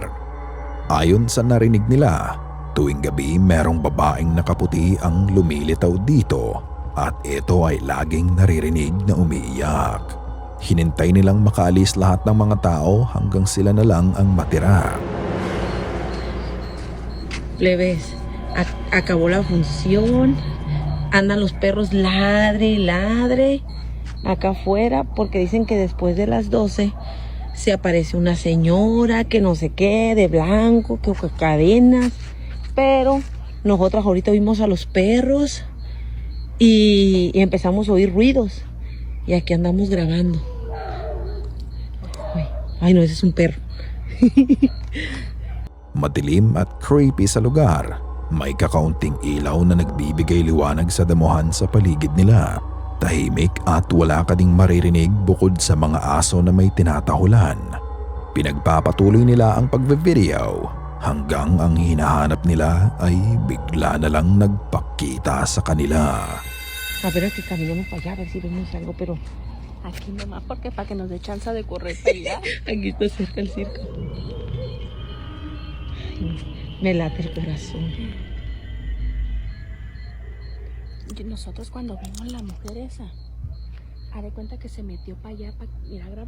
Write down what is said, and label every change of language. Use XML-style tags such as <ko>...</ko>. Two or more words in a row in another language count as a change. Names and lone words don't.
<tl>Ayon sa narinig nila, tuwing gabi merong babaeng nakaputi ang lumilitaw dito at ito ay laging naririnig na umiiyak. Hinintay nilang makaalis lahat ng mga tao hanggang sila na lang ang matira.</tl> <es>Plebes, acabó la función. Andan los perros ladre y ladre acá afuera porque dicen que después de las 12 se aparece una señora que no sé qué, de blanco, que cadenas. Pero nosotras ahorita vimos a los perros y empezamos a oír ruidos. Y aquí andamos grabando. Ay no, ese es un perro.</es> <tl>Madilim at creepy sa lugar. May kakaunting ilaw na nagbibigay liwanag sa damuhan sa paligid nila. Tahimik at wala ka ding maririnig bukod sa mga aso na may tinatahulan. Pinagpapatuloy nila ang pagve-video hanggang ang hinahanap nila ay bigla na lang nagpakita sa kanila.</tl> <es>A ver que caminemos para allá a ver si vemos algo, pero Aquí nomás porque para que nos dé chance de correr para allá. aquí está cerca el circo. Ay, me late el corazón. Y nosotros cuando vimos la mujer esa, haré cuenta que se metió para allá, mira, graba.</es>